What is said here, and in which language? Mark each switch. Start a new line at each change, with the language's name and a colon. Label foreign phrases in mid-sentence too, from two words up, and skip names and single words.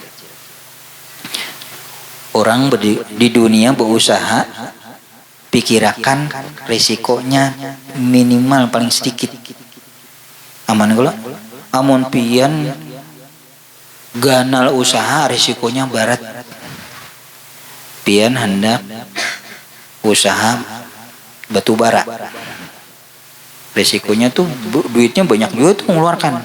Indonesian: Orang di dunia berusaha, pikirkan risikonya minimal paling sedikit.
Banjar: Aman kalau amun pian ganal usaha risikonya barat.
Indonesian: Pian hendak usaha batu bara, resikonya tuh duitnya banyak juga tuh mengeluarkan.